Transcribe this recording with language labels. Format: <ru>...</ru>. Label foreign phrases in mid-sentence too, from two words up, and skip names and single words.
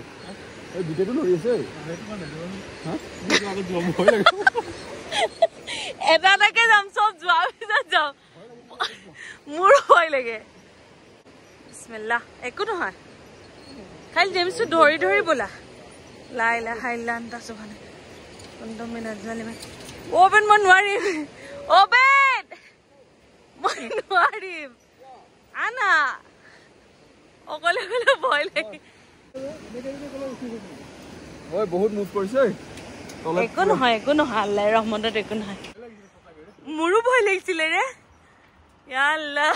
<as>এই ভিডিঅ'টো লৈ আছে। এটাকে যাম, চব যোৱাৰ পিছত যাম। মোৰ ভয় লাগে। বিসমিল্লাহ। একো নহয়, খালি জেমছটো ধৰি ধৰি বলা।</as> <ar>لا إله إلا أنت سبحانك كنت من الظالمين.</ar> <as>ওবেদ মই নোৱাৰিম। ওবেদ মই নোৱাৰিম। আনা অকলে অকলে ভয় লাগে। বহুত মুভ কৰিছে। একো নহয় আল্লাহৰ ৰহমতত একো নহয় মোৰো ভয় লাগিছিলে ৰে</as> <ar>يا الله</ar>